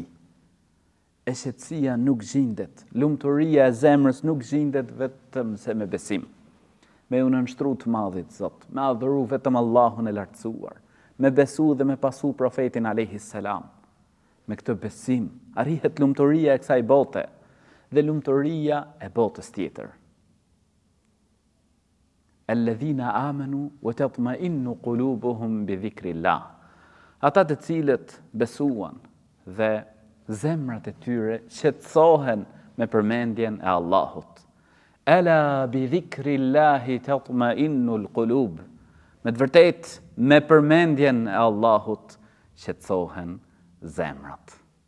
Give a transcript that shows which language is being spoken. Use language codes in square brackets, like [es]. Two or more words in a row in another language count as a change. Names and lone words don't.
[sq] E qetësia nuk gjendet, lumturia e zemrës nuk gjendet vetëm se me besim. Me u nënshtru të madhit Zot, me adhuru vetëm Allahun e lartësuar, me besu dhe me pasu profetin [ar] عليه السلام. [sq] Me këtë besim arrihet lumturia e kësaj bote dhe lumturia e botës tjetër. [ar] الذين آمنوا وتطمئن قلوبهم بذكر الله. [sq] Ata të cilët besuan dhe zemrat e tyre qetësohen me përmendjen e Allahut. [ar] ألا بذكر الله تطمئن القلوب. [sq] Me të vërtetë, me përmendjen e Allahut qetësohen zemrat.